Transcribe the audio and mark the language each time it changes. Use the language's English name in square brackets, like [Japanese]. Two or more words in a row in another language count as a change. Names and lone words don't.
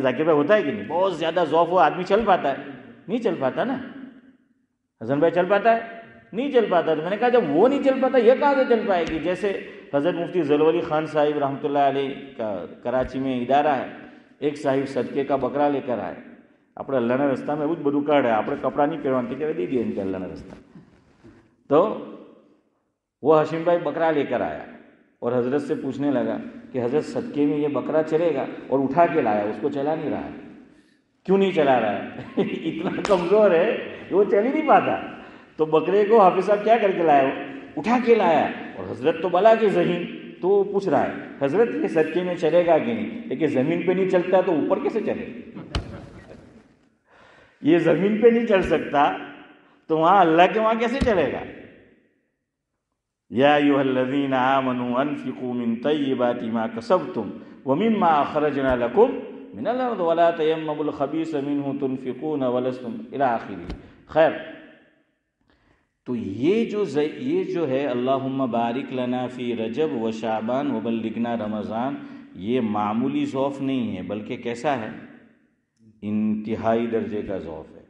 [Urdu] ذاکر بھائی ہوتا ہے کہ نہیں؟ بہت زیادہ ضعف ہو آدمی چل پاتا ہے؟ نہیں چل پاتا نا. حسن بھائی چل پاتا ہے؟ نہیں چل پاتا. تو میں نے کہا جب وہ نہیں چل پاتا یہ کہاں سے چل پائے گی؟ جیسے حضرت مفتی ظفر علی خان صاحب رحمۃ اللہ علیہ کا کراچی میں ادارہ ہے. ایک صاحب صدقے کا بکرا لے کر آیا. [Gujarati] આપણે અલ્લાહના રસ્તામાં એવું જ બધું કાઢે, આપણે કપડાં નહીં પહેરવાનું કે દે દઈએ કે અલ્લાહના રસ્તા. [Urdu] تو وہ حشیم بھائی بکرا لے کر آیا اور حضرت سے پوچھنے لگا کہ حضرت صدقے میں یہ بکرا چلے گا؟ اور اٹھا کے لایا, اس کو چلا نہیں رہا ہے. کیوں نہیں چلا رہا ہے؟ اتنا کمزور ہے کہ وہ چل ہی نہیں پاتا. تو بکرے کو حافظ صاحب کیا کر کے لایا؟ وہ اٹھا کے لایا. اور حضرت تو بلا کے ذہین, تو وہ پوچھ رہا ہے حضرت یہ صدقے میں چلے گا کہ نہیں؟ لیکن زمین پہ نہیں چلتا تو اوپر کیسے چلے؟ یہ زمین پہ نہیں چل سکتا تو وہاں اللہ کے وہاں کیسے چلے گا؟ [Arabic] یا ایھا الذین آمنوا انفقوا من طیبات ما کسبتم ومما اخرجنا لکم من الارض ولا تیمموا الخبیث منہ تنفقون ولستم الی آخرہ. [Urdu] خیر, تو یہ جو ہے [Arabic] اللہم بارک لنا فی رجب و شعبان وبلغنا رمضان, [Urdu] یہ معمولی ضعف نہیں ہے بلکہ کیسا ہے؟ انتہائی درجے کا ضعف ہے.